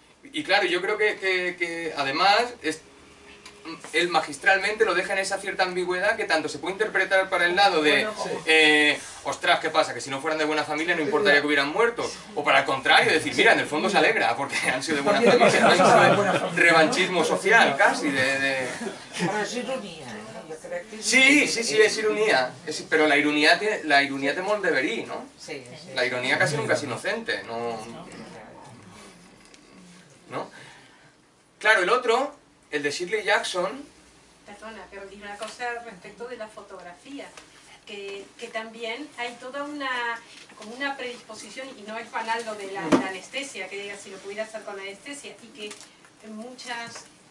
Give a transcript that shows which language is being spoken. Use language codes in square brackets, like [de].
[es] Y claro, yo creo que además él magistralmente lo deja en esa cierta ambigüedad que tanto se puede interpretar para el lado de ostras, ¿qué pasa? Que si no fueran de buena familia no importaría que hubieran muerto, o para el contrario, decir, mira, en el fondo se alegra porque han sido de buena familia, no hay revanchismo social casi [ca] Però és ironia, jo crec que és [es] Sí, es ironía, pero la ironía te moldeverí, ¿no? Sí, sí. La ironía casi nunca es inocente, ¿no? Claro, el otro, el de Shirley Jackson... Perdona, pero digo una cosa respecto de la fotografía, que también hay toda como una predisposición, y no es banal lo de la anestesia, que diga si lo pudiera hacer con anestesia, y que en muchas